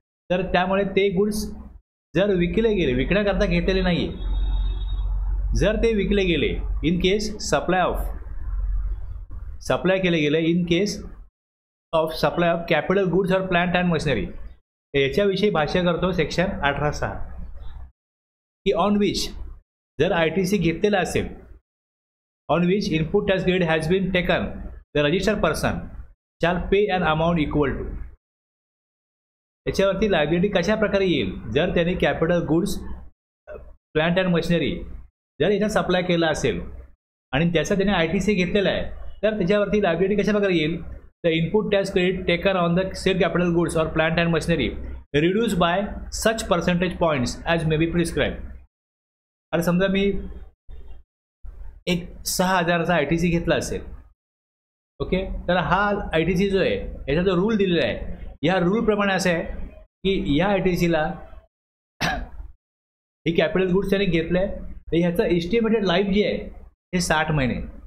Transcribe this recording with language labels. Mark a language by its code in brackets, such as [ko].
[mr] तर त्यामुळे ते गुड्स जर विकले गेले, विकण्याकरता घेतलेले नाही आहे, जर ते विकले गेले [en] in case supply केले गेले in case of supply of capital goods और plant and machinery, [mr] याच्याविषयी भाष्य करतो सेक्शन 18(6) की [en] On which जर ITC घेतलेला असेल, on which input tax credit has been taken, the registered person shall pay an amount equal to. [mr] याच्यावरती liability कशा प्रकारे येईल? जर त्यांनी capital goods, plant and machinery जर याचा सप्लाय केला असेल आणि त्याचा त्याने ITC घेतलेला आहे, तर त्याच्यावरती लायबिलिटी कशा प्रकारे येईल? [en] The input tax credit taken on the sell capital goods और plant and machinery reduce by such percentage points as may be prescribe. [mr] आणि समजा मी एक 6,000चा ITC घेतला असेल, ओके, तर हा ITC जो आहे याचा जो रूल दिलेला आहे, या रूलप्रमाणे असं आहे की या ITCला ही कॅपिटल गुड्स त्याने घेतलं आहे, तर ह्याचं एस्टिमेटेड लाईफ जे आहे हे 60 महिने.